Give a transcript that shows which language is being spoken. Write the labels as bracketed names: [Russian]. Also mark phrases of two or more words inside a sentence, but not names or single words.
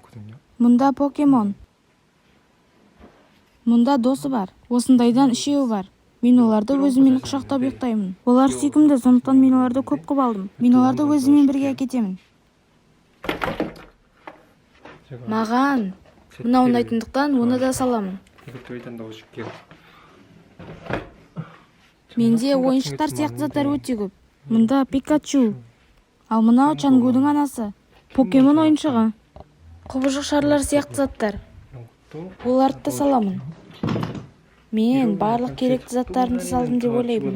[Kazakh] Мұнда покемон. Мұнда досы бар. Осындайдан 3 бар. Мен оларды өзіммен құшақтап ұйықтаймын. Олар сүйкімді, сондықтан мен оларды көп қып алдым. Мен оларды өзіммен бірге әкетемін. Маған мына ұнайтындықтан оны да саламын. [Korean] 이것도 일단 넣어줄게요. [Kazakh] Менде ойыншықтар сияқты заттар өте көп. Мұнда Пикачу. Ал мынау Чангудың анасы. Покемон ойыншығы. Құбыжық шарлар сияқты заттар. Оларды да саламын. Мен барлық керекті заттарымды салдым деп ойлаймын.